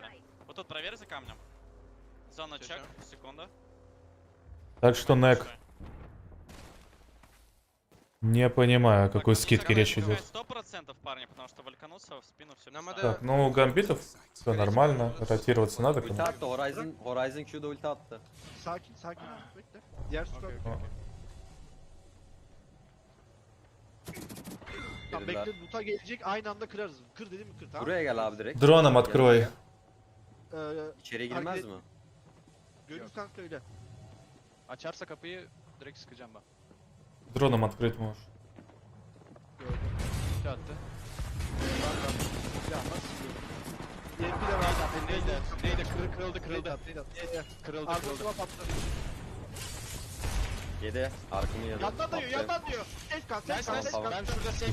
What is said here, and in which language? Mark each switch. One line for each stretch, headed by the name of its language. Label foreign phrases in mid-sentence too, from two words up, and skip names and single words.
Russian: Вот тут проверь за камнем. Зона чек, секунда. Так что, Нек, не понимаю, о какой скидке речь идет. 100% парни, потому что вальканулся в спину все. Так, ну у гамбитов все нормально, ротироваться надо.
Turkish: Ulti attı Horizon Q'da ulti attı. Sakin sakin. Bekle. Diğer skor. Tamam bekle loot'a gelecek aynı anda kırarız. Kır dedim mi kır tamam. Buraya gel abi direkt.
Russian: Drone'um открой.
Turkish: İçeri girmez mi? Görürsen söyle. Açarsa kapıyı direkt sıkacağım ben.
Russian: Drone'um открыть можешь.
Turkish: Ulti attı. Ya nasıl yiyorum? de var. Neydi? Kırıldı. Kırıldı. Arkamıza patladı. Yedi. Arkamı yedi. Yandan diyor. Safe kal. Ben şurada safe'im.